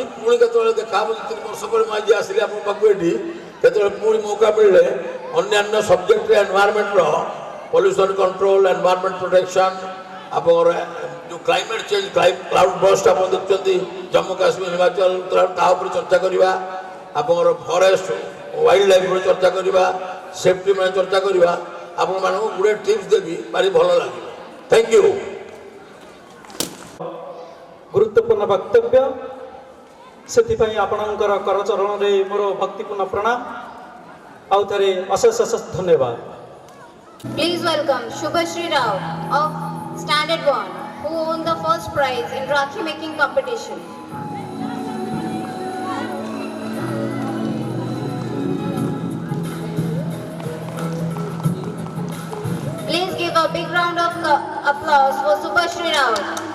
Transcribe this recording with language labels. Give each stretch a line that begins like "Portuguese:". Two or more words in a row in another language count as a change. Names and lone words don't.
Odia: ପୁଣି କେତେବେଳେ ଦେଖା ହେବ 2-3 ବର୍ଷ ପରେ ମୁଁ ଆଜି ଆସିଲି ଆପଣଙ୍କ ପାଖକୁ ଏଠି କେତେବେଳେ ପୁଣି ମୌକା ମିଳିଲେ ଅନ୍ୟାନ୍ୟ ସବଜେକ୍ଟରେ
English: environment pollution control environment protection
Odia: ଆପଣଙ୍କର ଯେଉଁ
English: climate change cloud burst
Odia: ଆପଣ ଦେଖୁଛନ୍ତି ଜମ୍ମୁ କାଶ୍ମୀର ହିମାଚଳ ତା ଉପରେ ଚର୍ଚ୍ଚା କରିବା। ଆପଣଙ୍କର
English: forest wild life
Odia: ଉପରେ ଚର୍ଚ୍ଚା କରିବା ସେଫ୍ଟି ମାନେ ଚର୍ଚ୍ଚା କରିବା। ଆପଣମାନଙ୍କୁ ଗୁଡ଼େ ଟିପ୍ସ ଦେବି ଭାରି ଭଲ ଲାଗିବ।
English: thank you.
Odia: ଗୁରୁତ୍ୱପୂର୍ଣ୍ଣ ବକ୍ତବ୍ୟ ସେ ଆପଣଙ୍କର କରଚରଣ ମେ ମୋର ଭକ୍ତିପୂର୍ଣ୍ଣ ପ୍ରଣାମ ଆଉ ଥେ ଅଶେଷ ଅଶେଷ ଧନ୍ୟବାଦ।
English: Please welcome Shubhashri Rao of Standard 1 who won the first prize in Rakhi making competition. Please give a big round of applause for Subhashri Rawat.